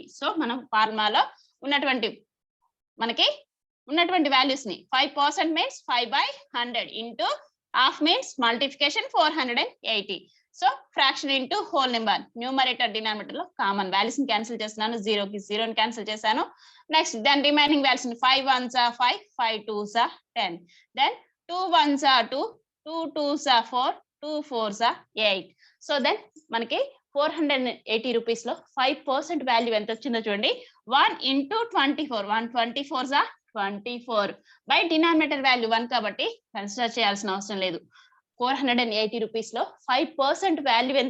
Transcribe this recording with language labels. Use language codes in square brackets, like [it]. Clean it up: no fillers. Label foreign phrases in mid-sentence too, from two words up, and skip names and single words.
[te] సో మనం ఫార్ములాలో ఉన్నటువంటి మనకి ఉన్నటువంటి వాల్యూస్ ని 5% [en] means 5/100 into half means multiplication 480. [te] సో [en] fraction into whole number numerator denominator [te] లో [en] common values [te] ని క్యాన్సిల్ చేస్తున్నాను. 0కి 0 క్యాన్సిల్ చేశాను. [en] next then remaining values [te] ని 5 1s 5, 5 2s 10. [en] దెన్ 2 1s 2, 2 2s 4, 2 4s 8. [te] సో దెన్ మనకి 480 రూపీస్ లో 5% వాల్యూ ఎంత వచ్చిందో చూడండి. [en] 1 ఇంటూ 24. [te] 124s 24 [en] by denominator value [te] 1 కాబట్టి కన్సిడర్ చేయాల్సిన అవసరం లేదు. 480 రూపీస్ లో 5% వాల్యూ ఎంత?